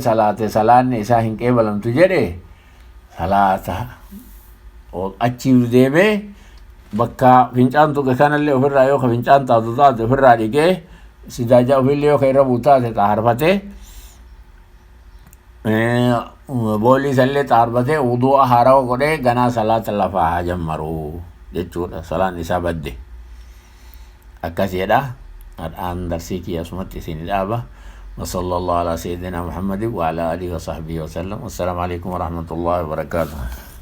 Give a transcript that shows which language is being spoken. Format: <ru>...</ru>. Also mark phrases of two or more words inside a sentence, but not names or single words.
<om>salaate salaanni isaa hin qeebalamtu jedhe salaata achiif deemee bakka fincaan tuqe kanallee ofirraa yoo ka fincaan taatu taate ofirraa dhiqee sidaajaa ofillee yoo ka irra bu'u taate xaharfatee boolii isallee xaharfatee wuduu'a haarawa godhee ganaa salaata lafaa haa jammaru jechuudha. Salaan isaa badde akkasiidha. Har'aan darsii kiyya asumatti isin dhaaba.</om> <ar>وصلى الله على سيدنا محمد وعلى آله وصحبه وسلم. والسلام عليكم ورحمة الله وبركاته.</ar>